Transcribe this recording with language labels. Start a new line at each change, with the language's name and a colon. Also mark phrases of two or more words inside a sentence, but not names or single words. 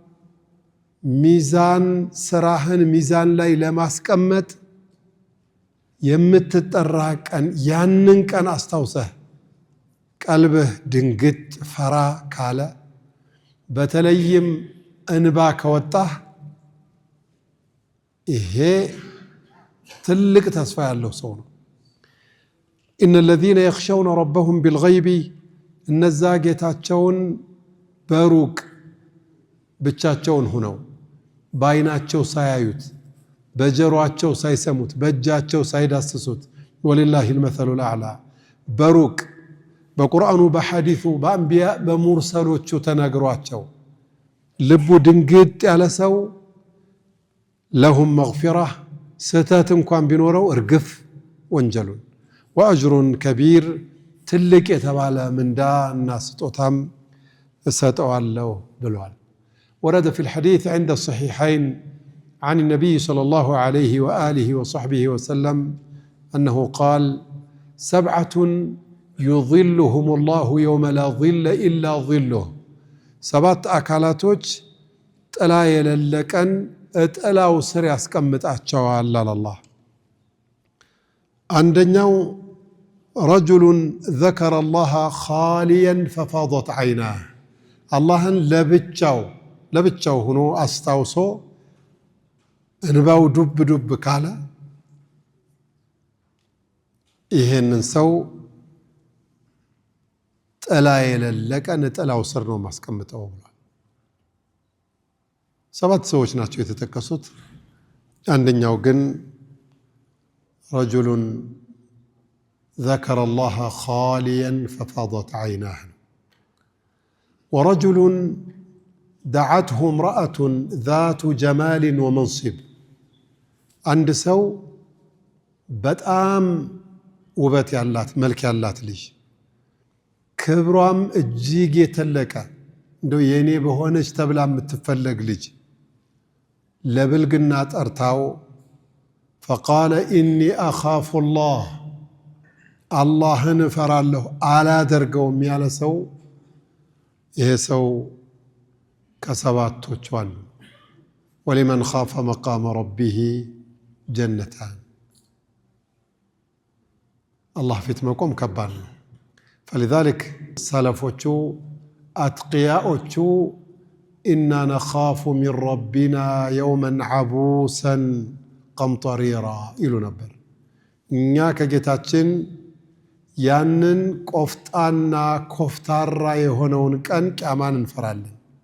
Amharic: ሚዛን ስራህን ሚዛን ላይ ለማስቀመጥ የምትጠራ ቀን። ያንን ቀን አስታውሰህ ቀልብህ ድንግጥ ፈራ ካለ፣ በተለይም እንባ ከወጣህ ይሄ ትልቅ ተስፋ ያለው ሰው ነው።
Arabic: إن الذين يخشون ربهم بالغيب
Amharic: እነዛ ጌታቸውን በሩቅ ብቻቸውን ሆነው በአይናቸው ሳያዩት በጀሮአቸው ሳይሰሙት በእጃቸው ሳይዳስሱት
Arabic: ولله المثل
Amharic: الأعلى በሩቅ በቁርአኑ በሐዲሱ በአንቢያ በሙርሰሎቹ ተነግሯቸው ልቡ ድንግጥ ያለ ሰው
Arabic: لهم مغفرة
Amharic: ስተት እንኳን ቢኖረው እርግፍ ወንጀሉን
Arabic: وأجر كبير
Amharic: ትልቅ የተባለ ምንዳ እና ስጦታም እሰጠዋለሁ ብሏል።
Arabic: ورد في الحديث عند الصحيحين عن النبي صلى الله عليه وآله وصحبه وسلم أنه قال 7 يظلهم الله يوم لا ظل إلا ظله
Amharic: 7 አካላቶች ጥላ የሌለቀን ጥላው ስር ያስቀምጣቸዋል አላህ። አንደኛው
Arabic: رجل ذكر الله خاليا ففاضت عيناه
Amharic: አላህን ለብቻው ሆኖ አስታውሶ እንባው ዱብ ዱብ ካለ ይሄንን ሰው ጥላ የሌለቀን ጥላው ስር ነው ማስቀምጠው ብሏል። 7 ሰዎች ናቸው የተጠቀሱት። አንደኛው ግን
Arabic: رجل ذكر الله خاليا ففاضت عيناه ورجل دعته امرأة ذات جمال ومنصب عند
Amharic: ሰው በጣም ውበት ያላት መልክ ያላት ልጅ ክብሯም እጅግ የተለቀ እንደው የኔ በሆነች ተብላ የምትፈለግ ልጅ ለብልግና ጠርታው
Arabic: فقال إني أخاف الله
Amharic: አላህን እፈራለሁ አላደርገውም ያለ ሰው ይሄ ሰው ከሰባቶቹ አሉ።
Arabic: ولمن خاف مقام ربه جنتان
Amharic: አላህ ፊት መቆም ከባድ ነው። فلذلك ሰለፎቹ አትቂያዎቹ
Arabic: إنا نخاف من ربنا يوما عبوسا قمطريرا
Amharic: ይሉ ነበር። እኛ ከጌታችን ያንን ቆፍጣና ኮፍታራ የሆነውን ቀን ቂያማን እንፈራለን።